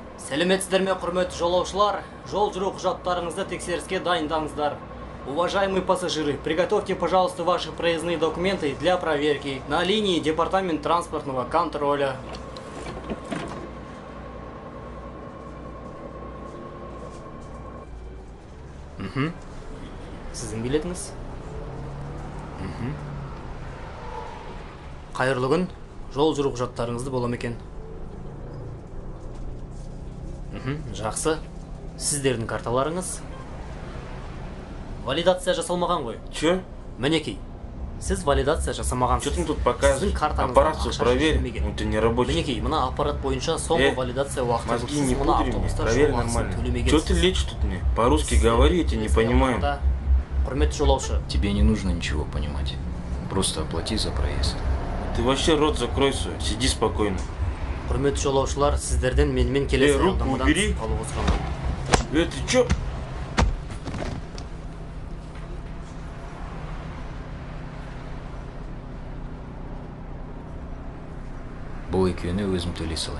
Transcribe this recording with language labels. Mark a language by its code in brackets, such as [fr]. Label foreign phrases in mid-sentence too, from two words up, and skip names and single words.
[kk] Сәлеметсіздер ме, құрметті жолаушылар? Жол жүру құжаттарыңызды тексеріске дайындаңыздар. [ru] Уважаемые пассажиры, приготовьте, пожалуйста, ваши проездные документы для проверки на линии Департамент транспортного контроля. [kk] Сіздің билетіңіз? Қайырлы күн, жол жүру құжаттарыңызды бола ма екен? Жақсы. Сіздердің карталарыңыз? Валидация жасалмаған ғой. [ru] Че? [kk] Мінекей. Сіз валидация жасамағансыз. [ru] Что ты тут показываешь? Аппарат все проверь, это не рабочий. [kk] Мінекей, мына аппарат бойынша соңғы валидация уақыты. [ru] Мозги не пудри мне, проверь нормально. Че ты лечишь тут мне? По-русски говори, я тебя не понимаю. [kk] Құрметті жолаушы. [ru] Тебе не нужно ничего понимать. Просто оплати за проезд. Ты вообще рот закрой свой, сиди спокойно. [kk] Құрметті жолаушылар, сіздерден менімен келесі [ru] руку убери. [kk] қалуға сұранамын. [ru] Ты че? [kk] Бұл екеуіне өзім төлей салайын.